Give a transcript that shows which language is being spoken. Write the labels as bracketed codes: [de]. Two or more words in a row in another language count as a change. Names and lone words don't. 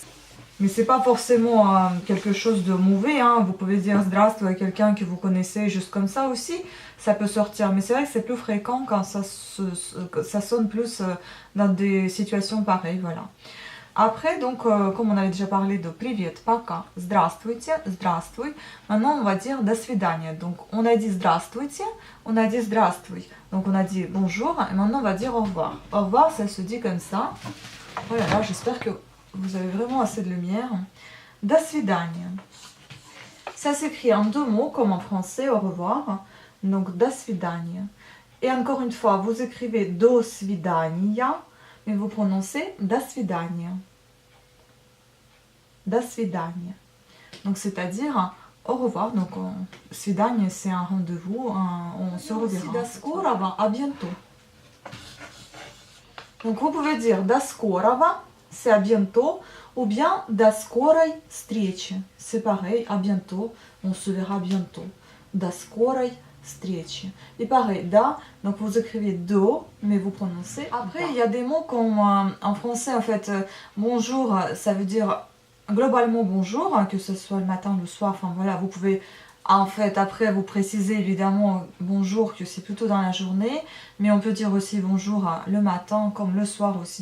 [fr] Mais c'est pas forcément quelque chose de mauvais, hein. Vous pouvez dire здравствуй à quelqu'un que vous connaissez juste comme ça aussi, ça peut sortir. Mais c'est vrai que c'est plus fréquent quand ça sonne plus dans des situations pareilles, voilà. Après, donc, comme on avait déjà parlé de [ru] привет, пока, здравствуйте, здравствуй, [fr] maintenant on va dire [ru] до свидания. [fr] Donc, on a dit здравствуйте, on a dit здравствуй. Donc, on a dit bonjour, et maintenant on va dire au revoir. Au revoir, ça se dit comme ça. Oh là là, j'espère que vous avez vraiment assez de lumière. [ru] До свидания. [fr] Ça s'écrit en deux mots, comme en français, au revoir. Donc, [ru] до свидания. [fr] Et encore une fois, vous écrivez [ru] до свидания, [fr] mais vous prononcez [ru] до свидания. До свидания. [fr] Donc, c'est-à-dire au revoir. Donc, свидание, c'est un rendez-vous, on se reverra. [ru] До скорого, [fr] à bientôt. Donc, vous pouvez dire [ru] до скорого, [fr] c'est à bientôt, ou bien [ru] до скорой встречи. [fr] C'est pareil, à bientôt, on se verra bientôt. [ru] До скорой встречи. [fr] Et pareil, da, donc vous écrivez do, mais vous prononcez. Après, il y a des mots comme en français, en fait, bonjour, ça veut dire globalement bonjour, hein, que ce soit le matin, le soir, enfin voilà, vous pouvez en fait après vous préciser évidemment bonjour que c'est plutôt dans la journée, mais on peut dire aussi bonjour le matin comme le soir aussi.